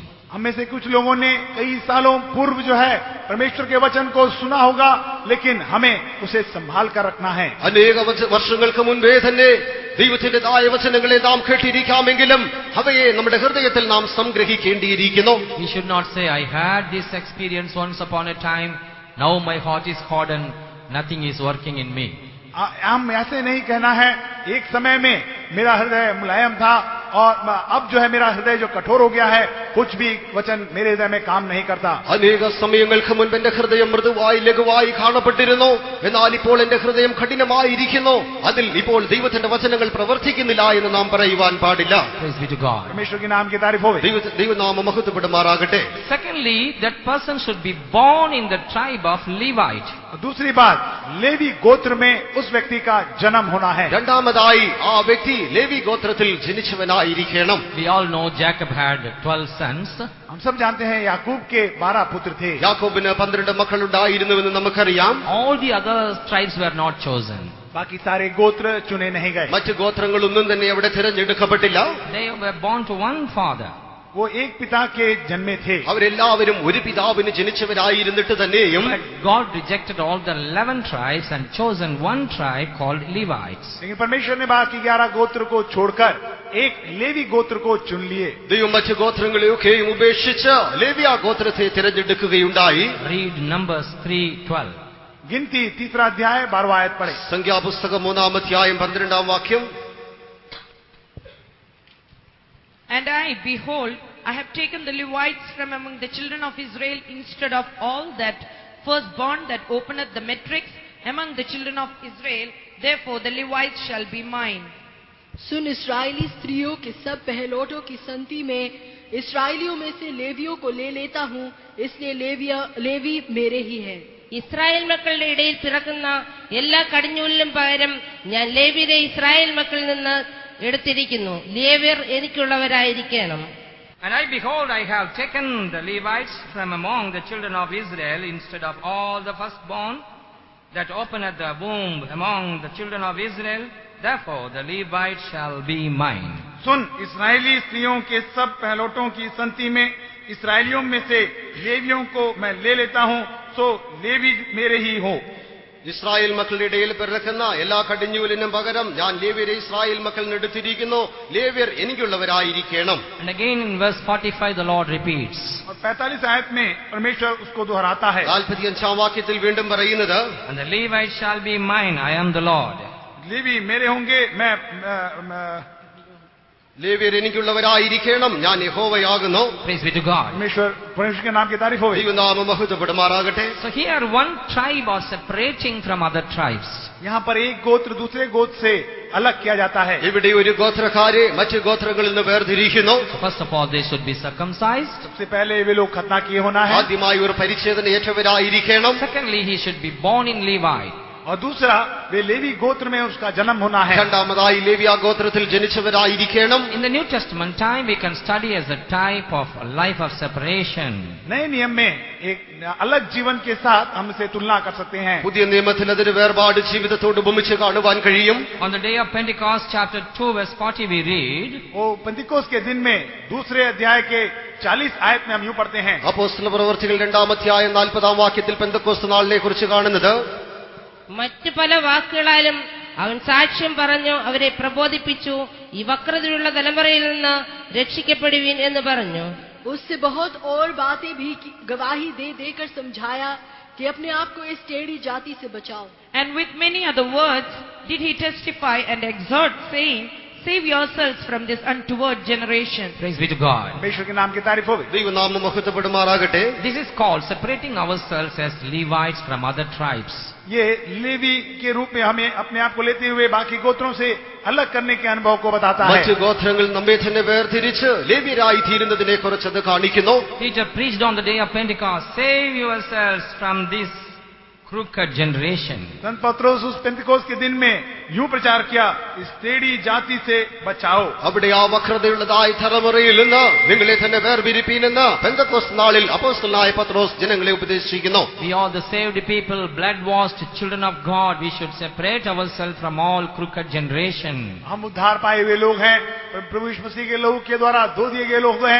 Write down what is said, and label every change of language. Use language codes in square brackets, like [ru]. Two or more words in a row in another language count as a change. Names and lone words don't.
[hi] हम में से कुछ लोगों ने कई सालों पूर्व जो है परमेश्वर के वचन को सुना होगा, लेकिन हमें उसे संभाल कर रखना है. [ml] അനേക വർഷങ്ങൾക്ക് മുൻപേ തന്നെ ദൈവത്തിന്റേതായ വചനങ്ങളെ നാം കേട്ടിരിക്കാമെങ്കിലും അവയെ നമ്മുടെ ഹൃദയത്തിൽ നാം സംഗ്രഹിക്കേണ്ടിയിരിക്കുന്നു. [en] We should not say, I had this experience once upon a time, now my heart is hardened, nothing is working in me. [hi] हम ऐसे नहीं कहना है एक समय में मेरा हृदय मुलायम था और अब जो है मेरा हृदय जो कठोर हो गया है, कुछ भी वचन मेरे हृदय में काम नहीं करता. [ml] അനേക സമയങ്ങൾക്ക് മുൻപ് എന്റെ ഹൃദയം മൃദുവായി ലഘുവായി കാണപ്പെട്ടിരുന്നു, എന്നാൽ ഇപ്പോൾ എന്റെ ഹൃദയം കഠിനമായിരിക്കുന്നു. അതിൽ ഇപ്പോൾ ദൈവത്തിന്റെ വചനങ്ങൾ പ്രവർത്തിക്കുന്നില്ല എന്ന് നാം പറയുവാൻ പാടില്ല. [en] Praise be to God. [hi] परमेश्वर के नाम की तारीफ हो. [ml] ദൈവനാമം മഹത്വപ്പെടുമാറാകട്ടെ. [en] Secondly, that person should be born in the tribe of Levite. [hi] दूसरी बात, लेवी गोत्र में उस व्यक्ति का जन्म होना है. [ml] രണ്ടാമതായി ആ വ്യക്തി ലേവി ഗോത്രത്തിൽ ജനിച്ചവനായിരിക്കണം. [en] We all know Jacob had 12 sons. [hi] हम सब जानते हैं याकूब के 12 पुत्र थे. [ml] യാക്കോബിന് 12 മക്കളുണ്ടായിരുന്നുവെന്ന് നമുക്കറിയാം. [en] All the other tribes were not chosen. [hi] बाकी सारे गोत्र चुने नहीं गए. [ml] മറ്റു ഗോത്രങ്ങളൊന്നും തന്നെ അവിടെ തിരഞ്ഞെടുക്കപ്പെട്ടില്ല. [en] They were born to one father. [hi] वो एक पिता के जन्मे थे. [ml] അവരെല്ലാവരും ഒരു പിതാവിന് ജനിച്ചവരായിരുന്നിട്ട് തന്നെയും [en] God rejected all the 11 tribes and chosen one tribe called Levites. [hi] लेकिन परमेश्वर ने बाकी 11 गोत्र को छोड़कर एक लेवी गोत्र को चुन लिए. [ml] ദൈവം മറ്റു ഗോത്രങ്ങളെയൊക്കെയും ഉപേക്ഷിച്ച് ലേവ്യ ഗോത്രത്തെ തിരഞ്ഞെടുക്കുകയുണ്ടായി. [en] Read Numbers 3:12. [hi] गिनती 3 अध्याय 12 आयत पढ़े. [ml] സംഖ്യാപുസ്തകം 3 അധ്യായം 12 വാക്യം. [en] And I, behold, I have taken the Levites from among the children of Israel instead of all that firstborn that openeth the matrix among the children of Israel. Therefore the Levites shall be mine. [hi] सुन, इस्राएली स्त्रियों के सब पहलौठों की संति में इस्राएलियों में से लेवियों को ले लेता हूँ, इसलिए लेवी मेरे ही है. [ml] ഇസ്രായേൽ മക്കളുടെ ഇടയിൽ പിറക്കുന്ന എല്ലാ കടിഞ്ഞൂലിനും പകരം ഞാൻ ലേവ്യരെ ഇസ്രായേൽ മക്കളിൽ നിന്ന് എടുത്തിരിക്കുന്നു. ലേവ്യർ എനിക്കുള്ളവരായിരിക്കണം. [en] And I, behold, I have taken the Levites from among the children of Israel instead of all the firstborn that openeth the womb among the children of Israel. Therefore the Levites shall be mine. [hi] सुन, इस्राएली स्त्रियों के सब पहलौठों की संति में इस्राएलियों में से लेवियों को मैं ले लेता हूँ, सो लेवी मेरे ही हो. [ml] ഇസ്രായേൽ മക്കളുടെ ഇടയിൽ പിറക്കുന്ന എല്ലാ കടിഞ്ഞൂലിനും പകരം ഞാൻ ലേവ്യരെ ഇസ്രായേൽ മക്കളിൽ എടുത്തിരിക്കുന്നു. ലേവ്യർ എനിക്കുള്ളവരായിരിക്കണം. [en] And again in verse 45 the Lord repeats. [hi] और 45 आयत में परमेश्वर उसको दोहराता है. [ml] 45 വാക്യത്തിൽ വീണ്ടും പറയുന്നത്, [en] And the Levites shall be mine, I am the Lord. [hi] लेवी मेरे होंगे, मैं [ml] ലേവ്യർ എനിക്കുള്ളവരായിരിക്കണം, ഞാൻ യഹോവയാകുന്നു. [en] Praise be to God. [hi] परमेश्वर के नाम की तारीफ हो. [ml] ദൈവനാമം മഹത്വപ്പെടുമാറാകട്ടെ. [en] So here one tribe was separating from other tribes. [hi] यहाँ पर एक गोत्र दूसरे गोत्र से अलग किया जाता है. [ml] ഇവിടെ ഒരു ഗോത്രക്കാരെ മറ്റു ഗോത്രങ്ങളിൽ നിന്ന് വേർതിരിക്കുന്നു. [en] So first of all they should be circumcised. [hi] सबसे पहले वे लोग खतना किए होना है. [ml] ആദ്യമായി ഒരു പരിച്ഛേദന ഏറ്റവരായിരിക്കണം. [en] Secondly he should be born in Levi. [hi] और दूसरा वे लेवी गोत्र में उसका जन्म होना है। [ml] രണ്ടാമതായി ലേവ്യ ഗോത്രത്തിൽ ജനിച്ചവരായിരിക്കണം. [en] In the New Testament time, we can study as a type of a life of separation. [hi] नए नियम में एक अलग जीवन के साथ हम इसे तुलना कर सकते हैं। [ml] പുതിയ നിയമത്തിൽ അതൊരു വേർപാട് ജീവിതത്തോട് ഉപമിച്ച് കാണുവാൻ കഴിയും. [en] On the day of Pentecost, chapter 2, verse 40, we read, [hi] वो पेंतिकोस के दिन में दूसरे अध्याय के 40 आयत में हम यूं पढ़ते हैं, [ml] അപ്പോസ്തല പ്രവൃത്തികൾ 2-ാം അധ്യായം 40-ാം വാക്യത്തിൽ പെന്തക്കോസ്ത് നാളിനെ കുറിച്ച് കാണുന്നത്, മറ്റു പല വാക്കുകളാലും അവൻ സാക്ഷ്യം പറഞ്ഞു അവരെ പ്രബോധിപ്പിച്ചു, ഈ വക്രതയുള്ള തലമുറയിൽ നിന്ന് രക്ഷിക്കപ്പെടുവീൻ എന്ന് പറഞ്ഞു. [hi] उससे बहुत और बातें भी गवाही दे देकर समझाया कि अपने आप को इस टेढ़ी जाति से बचाओ. [en] And with many other words did he testify and exhort, saying, Save yourselves from this untoward generation. praise be to God. [hi] परमेश्वर के नाम की तारीफ हो। [ml] ദൈവനാമം മഹത്വപ്പെടുമാറാകട്ടെ. [en] This is called separating ourselves as Levites from other tribes. [hi] ये लेवी के रूप में हमें अपने आप को लेते हुए बाकी गोत्रों से अलग करने के अनुभव को बताता है। [ml] മറ്റു ഗോത്രങ്ങൾ നമ്മെ തന്നെ വേർതിരിച്ച് ലേവ്യരായി തീരുന്നതിനെ കുറിച്ചത് കാണിക്കുന്നു. [en] Peter preached on the day of Pentecost, save yourselves from this crooked generation. [hi] संत पत्रोस उस पेंतिकोस के दिन में यूं प्रचार किया, इस टेढ़ी जाति से बचाओ. [ml] അവിടെ ആ വക്രതയുള്ളതായ തലമുറയിൽ നിന്ന് നിങ്ങളെ തന്നെ വേർപിരിപ്പീനെന്ന് പെന്തക്കോസ്ത് നാളിൽ അപ്പോസ്തലനായ പത്രോസ് ജനങ്ങളെ ഉപദേശിക്കുന്നു. [en] We are the saved people, blood-washed children of God. We should separate ourselves from all crooked generation. [hi] हम उद्धार पाए हुए लोग हैं, प्रभु यीशु मसीह के लोगों के द्वारा दो दिए गए लोग हैं.